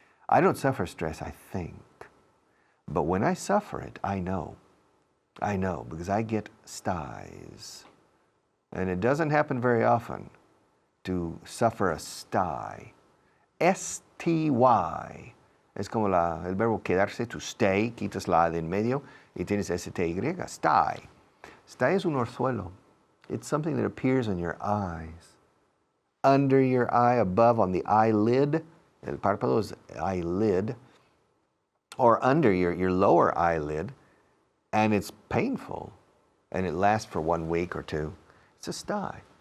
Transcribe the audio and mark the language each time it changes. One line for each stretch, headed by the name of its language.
English: I don't suffer stress, I think. But when I suffer it, I know. I know, because I get styes. And it doesn't happen very often to suffer a sty. S-T-Y.
Spanish: Es como el verbo quedarse, to stay, quitas la A de en medio, y tienes S-T-Y, sty. Sty es un orzuelo.
English: It's something that appears on your eyes. Under your eye, above on the eyelid. El párpado is eyelid. Or under your lower eyelid. And it's painful. And it lasts for 1 week or 2. It's a sty.